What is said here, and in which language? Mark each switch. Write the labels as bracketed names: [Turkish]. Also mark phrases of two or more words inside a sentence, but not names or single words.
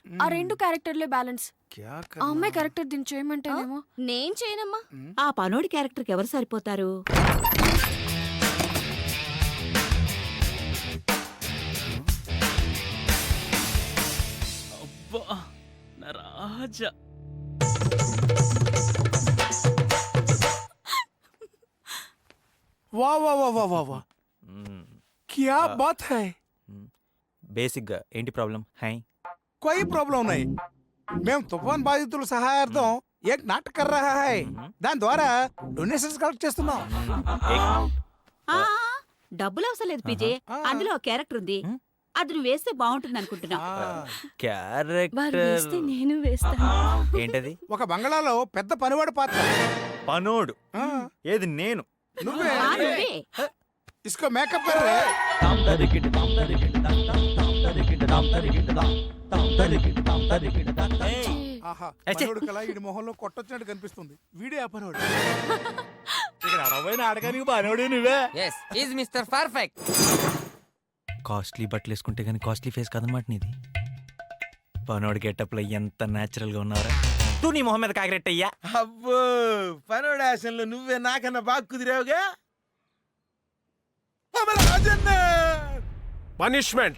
[Telugu] ఆ రెండు క్యారెక్టర్లే బ్యాలెన్స్. ఆ అమ్మాయి క్యారెక్టర్ దీన్ని చేయమంటేనేమో. నేను చేయనమ్మా. ఆ పనోడి క్యారెక్టర్కి ఎవరు సరిపోతారు? అబ్బా నా రాజా. వా వా వా వా వా వా. [Hindi] क्या बात है. [Telugu] బేసిక్ గా ఏంటి ప్రాబ్లం? [Hindi] హై कोई प्रॉब्लम नहीं. [Telugu] మేము తుఫాన్ బాధితుల సహాయార్థం [Hindi] एक नाटक कर रहा है. [Telugu] దాని ద్వారా డొనేషన్స్ కలెక్ట్ చేస్తున్నాం. డబ్బులు అవసరం లేదు పీజే. అందులో క్యారెక్టర్ ఉంది, అది నువ్వు వేస్తే బాగుంటుంది అనుకుంటున్నా. క్యారెక్టర్ నేను వేస్తాను. ఏంటది? ఒక బంగళాలో పెద్ద పనివాడు పాత్ర. పనోడు ఏది? నేను. నువ్వే. నువ్వే. [Hindi] इसको मेकअप कर रे. [Telugu] ఆహా, పనోడు కళ ఈడి మొహంలో కొట్టొచ్చినట్టు కనిపిస్తుంది. వీడే ఆ పనోడు. ఇక్కడ అడవైన ఆడగానికి పనోడు నువ్వే. [English] yes is Mr. Perfect. [Telugu] కాస్ట్లీ బట్టలు వేసుకుంటే కానీ కాస్ట్లీ ఫేస్ కదనమాట నీది. పనోడు గెటప్ లో ఎంత నేచురల్ గా ఉన్నారా. తూ నీ మొహం మీద కాకిరెట్టయ్యా. అబ్బో, పనోడు యాసంలో నువ్వే నాకన్నా బాగా కుదిరావుగా. పనిష్మెంట్.